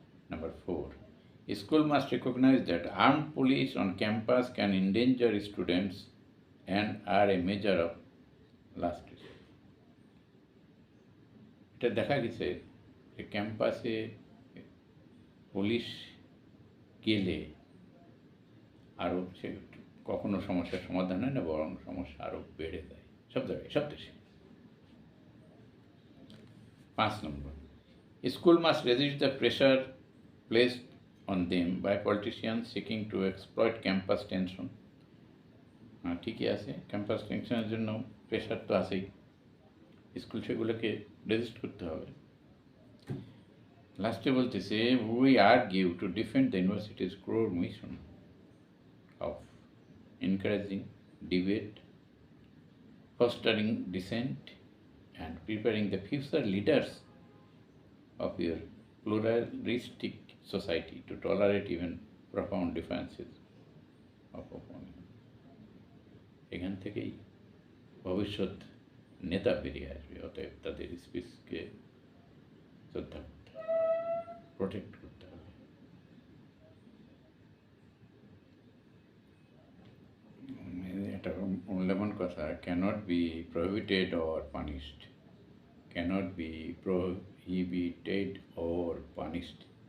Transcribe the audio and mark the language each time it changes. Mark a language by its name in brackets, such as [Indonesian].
[English] Number 4, school must recognize that armed police on campus can endanger students and are a measure of last resort. [Bangla] এটা দেখা গেছে যে ক্যাম্পাসে police গেলে আরও সে কখনো সমস্যার সমাধান হয় না, বরং সমস্যা আরও বেড়ে যায় সব জায়গায়, সব দেশে। [English] 5 number, school must resist the pressure placed on them by politicians seeking to exploit campus tension. [Bangla] ঠিকই আছে, ক্যাম্পাস টেনশনের জন্য প্রেশার তো আছেই, স্কুল সেগুলোকে রেজিস্ট করতে হবে। লাস্টে বলতেছে, [English] We argue to defend the universities core mission of encouraging debate, fostering dissent and preparing the future leaders of your pluralistic society to tolerate even profound differences of opinion. [Bangla] এখান থেকেই ভবিষ্যৎ নেতা বেরিয়ে আসবে। অতএব তাদের স্পিচকে শ্রদ্ধা করতে হবে, প্রোটেক্ট করতে হবে। এটা মূল্যবান কথা, [English] Cannot be prohibited or punished, cannot be prohibited or punished.